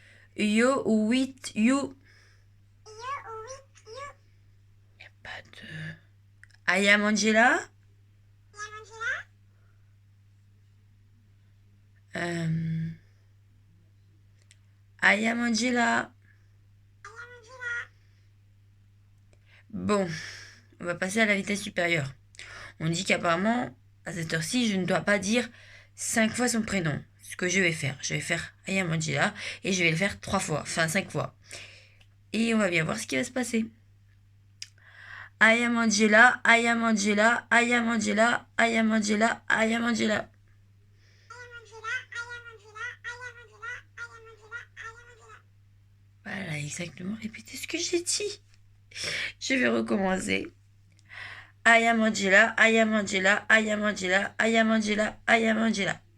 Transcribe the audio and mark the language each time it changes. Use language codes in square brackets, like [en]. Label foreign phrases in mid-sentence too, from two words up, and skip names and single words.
[en] You with you. [fr] Y a pas de... [en] I am Angela. I am Angela. [fr] Bon, on va passer à la vitesse supérieure. On dit qu'apparemment, à cette heure-ci, je ne dois pas dire 5 fois son prénom. Ce que je vais faire [en] I am Angela [fr] et je vais le faire 3 fois, enfin 5 fois. Et on va bien voir ce qui va se passer. [en] I am Angela, I am Angela, I am Angela, I am Angela, I am Angela. [fr] Voilà, exactement, répétez ce que j'ai dit. Je vais recommencer. [en] I am Angela, I am Angela, I am Angela, I am Angela, I am Angela.